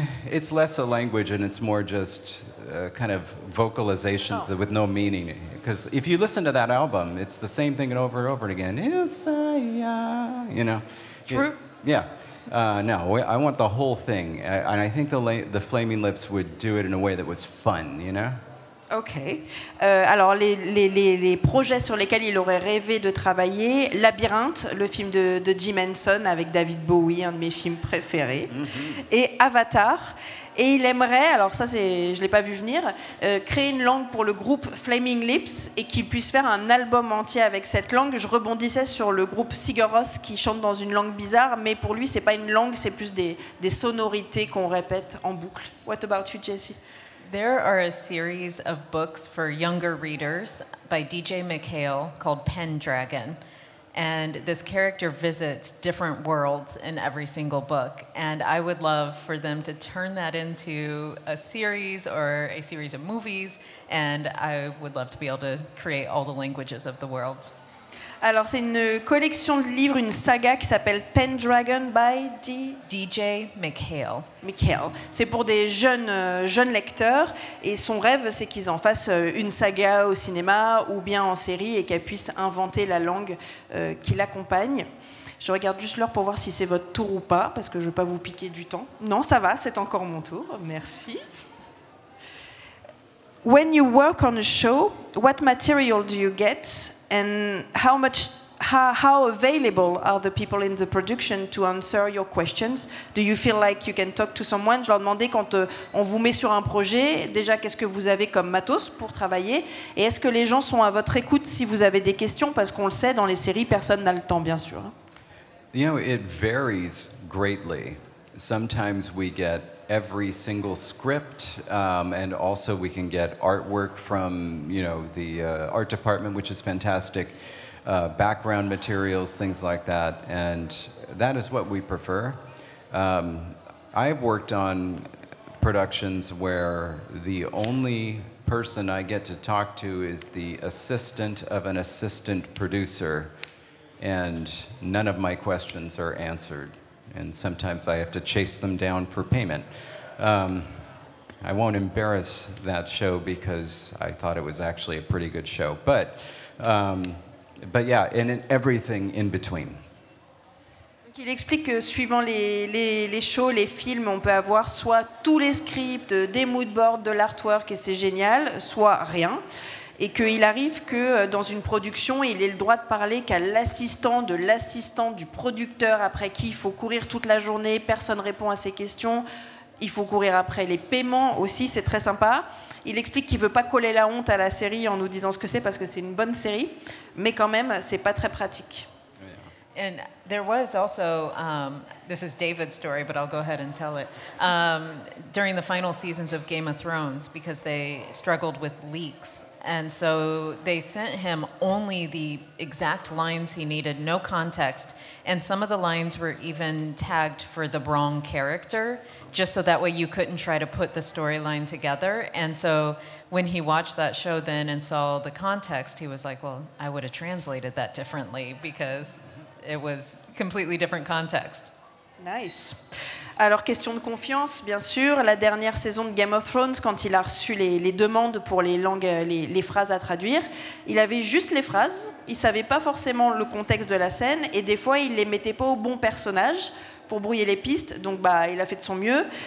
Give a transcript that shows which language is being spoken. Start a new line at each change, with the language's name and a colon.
English: It's less a language and it's more just kind of vocalizations with no meaning. Because if you listen to that album, it's the same thing over and over again. You know. True. Yeah. No, I want the whole thing. And I think the Flaming Lips would do it in a way that was fun, you know? Ok.
French: Alors, les projets sur lesquels il aurait rêvé de travailler, Labyrinthe, le film de Jim Henson avec David Bowie, un de mes films préférés, et Avatar. Et il aimerait, alors ça je ne l'ai pas vu venir, créer une langue pour le groupe Flaming Lips et qu'il puisse faire un album entier avec cette langue. Je rebondissais sur le groupe Sigur Rós qui chante dans une langue bizarre, mais pour lui, c'est pas une langue, c'est plus des sonorités qu'on répète en boucle.
English: What about you, Jessie? There are a series of books for younger readers by DJ McHale called Pendragon. And this character visits different worlds in every single book. And I would love for them to turn that into a series or a series of movies. And I would love to be able to create all the languages of the worlds.
French: Alors, c'est une collection de livres, une saga qui s'appelle Pendragon by DJ McHale. C'est pour des jeunes lecteurs et son rêve, c'est qu'ils en fassent une saga au cinéma ou bien en série et qu'elle puisse inventer la langue qui l'accompagne. Je regarde juste l'heure pour voir si c'est votre tour ou pas, parce que je ne veux pas vous piquer du temps. Non, ça va, c'est encore mon tour. Merci.
English: When you work on a show, what material do you get? And how available are the people in the production to answer your questions? Do you feel like you can talk to someone?
French: Je leur demandais quand on vous met sur un projet, déjà qu'est-ce que vous avez comme matos pour travailler? Et est-ce que les gens sont à votre écoute si vous avez des questions? Parce qu'on le sait, dans les séries, personne n'a le temps, bien sûr.
English: You know, it varies greatly. Sometimes we get every single script, and also we can get artwork from, you know, the art department, which is fantastic, background materials, things like that, and that is what we prefer. I've worked on productions where the only person I get to talk to is the assistant of an assistant producer, and none of my questions are answered. And sometimes I have to chase them down for payment. I won't embarrass that show because I thought it was actually a pretty good show. But yeah, and in everything in between.
French: Donc il explique que suivant les shows, les films, on peut avoir soit tous les scripts, des moodboards, de l'artwork et c'est génial, soit rien. Et qu'il arrive que dans une production, il ait le droit de parler qu'à l'assistant du producteur après qui il faut courir toute la journée, personne répond à ses questions, il faut courir après les paiements aussi, c'est très sympa. Il explique qu'il ne veut pas coller la honte à la série en nous disant ce que c'est parce que c'est une bonne série, mais quand même, c'est pas très pratique.
English: And there was also, this is David's story, but I'll go ahead and tell it. During the final seasons of Game of Thrones, because they struggled with leaks. And so they sent him only the exact lines he needed, no context. And some of the lines were even tagged for the wrong character, just so that way you couldn't try to put the storyline together. And so when he watched that show then and saw the context, he was like, well, I would have translated that differently because it was completely different context. Nice.
French: Alors, question de confiance, bien sûr. La dernière saison de Game of Thrones, quand il a reçu les demandes pour les langues, les phrases à traduire, il avait juste les phrases, il ne savait pas forcément le contexte de la scène, et des fois, il ne les mettait pas au bon personnage pour brouiller les pistes, donc il a fait de son mieux.